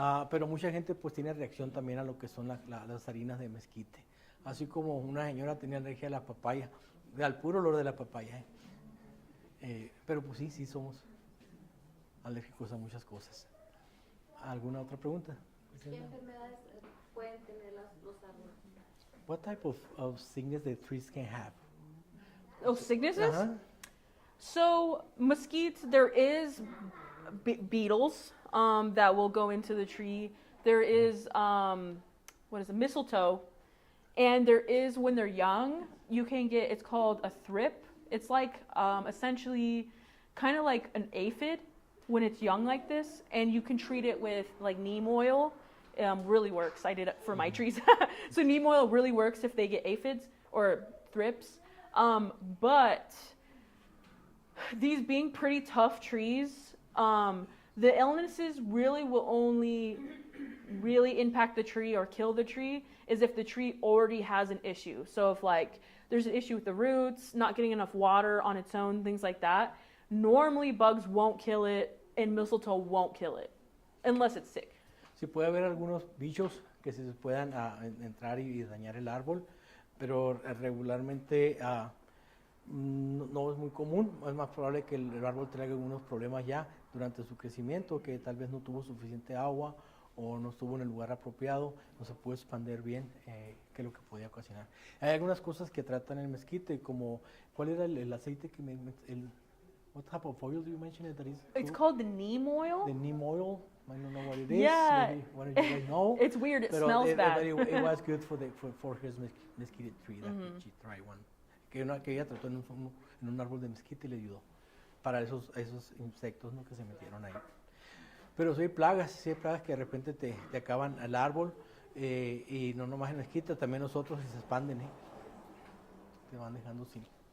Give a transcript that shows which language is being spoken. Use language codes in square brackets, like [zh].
[es] Pero mucha gente pues tiene reacción también a lo que son las harinas de mezquite. Así como una señora tenía alergia a la papaya, al puro olor de la papaya. Pero pues sí somos alérgicos a muchas cosas. ¿Alguna otra pregunta? ¿Qué enfermedades pueden tener los árboles? [en] What type of sickness the trees can have? Oh, sicknesses? Uh-huh. So mesquites, there is beetles that will go into the tree. There is mistletoe, and there is when they're young, you can get. It's called a thrip. It's like essentially kind of like an aphid when it's young like this, and you can treat it with like neem oil. Really works. I did it for my trees. So neem oil really works if they get aphids or thrips. But these being pretty tough trees, the illnesses really will only really impact the tree or kill the tree is if the tree already has an issue. So if like there's an issue with the roots, not getting enough water on its own, things like that, normally bugs won't kill it and mistletoe won't kill it unless it's sick. [es] Sí puede haber algunos bichos que se puedan entrar y dañar el árbol, pero regularmente no es muy común. Es más probable que el árbol traiga algunos problemas ya durante su crecimiento, que tal vez no tuvo suficiente agua o no estuvo en el lugar apropiado, no se puede expandir bien, que es lo que podía ocasionar. Hay algunas cosas que tratan el mezquite, como ¿cuál era el aceite que [en] what type of oil do you mention that is? It's called the neem oil. The neem oil. I don't know what it is. Yeah. Maybe one of you guys know. It's weird. It [es] Pero [en] smells bad. But it was good for his mesquite tree. That she tried one. [es] Que ella trató en un árbol de mezquite y le ayudó para esos insectos, ¿no? Que se metieron ahí. Pero sí hay plagas que de repente te acaban al árbol y no nomás en mezquite, también nosotros se expanden, te van dejando sin.